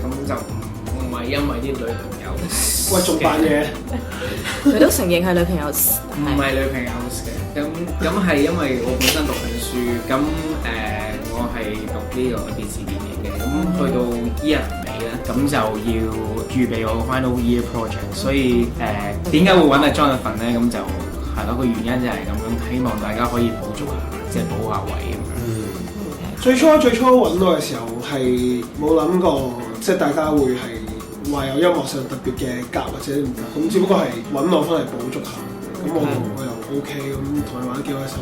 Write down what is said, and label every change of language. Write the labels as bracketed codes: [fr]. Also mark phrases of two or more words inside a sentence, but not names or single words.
[yue] 咁就唔係因為啲女朋友，喂，仲扮嘢？佢都承認係女朋友。唔係女朋友嘅。咁係因為我本身讀緊書，咁我係讀呢個電視電影嘅，咁去到year尾咧，咁就要預備我 [en] final year project， [yue] 所以點解會揾阿 Jonathan 咧？咁就係咯，個原因就係咁樣，希望大家可以補足下，即係補下位咁樣。最初揾我嘅時候係冇諗過，即係大家會係話有音樂上特別嘅夾或者唔夾，咁只不過係揾我翻嚟補足下，咁我又 OK，咁同佢玩得幾開心。